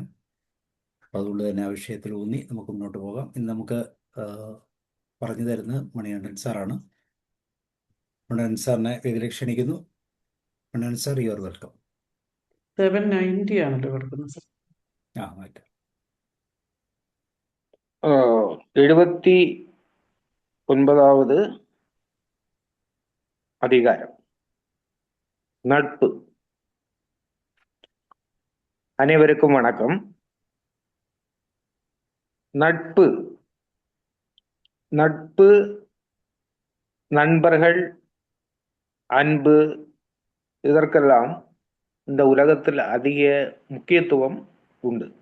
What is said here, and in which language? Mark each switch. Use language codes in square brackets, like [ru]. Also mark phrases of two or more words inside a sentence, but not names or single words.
[ml] അതുകൊണ്ട് തന്നെ ആ വിഷയത്തിൽ ഊന്നി നമുക്ക് മുന്നോട്ട് പോകാം. ഇന്ന് നമുക്ക് പറഞ്ഞു തരുന്നത് മണികണ്ഠൻ സാറാണ്. മണികണ്ഠൻ സാറിനെ വേദിയിലേക്ക് ക്ഷണിക്കുന്നു. മണികണ്ഠൻ സാർ, [en] you are welcome. [ml] 790 ആണല്ലോ കിടക്കുന്നത് സർ. മാറ്റാം. [ta] 79வது அதிகாரம் நட்பு. அனைவருக்கும் வணக்கம். நட்பு நட்பு நண்பர்கள், அன்பு, இதற்கெல்லாம் இந்த உலகத்தில் அதிக முக்கியத்துவம் உண்டு.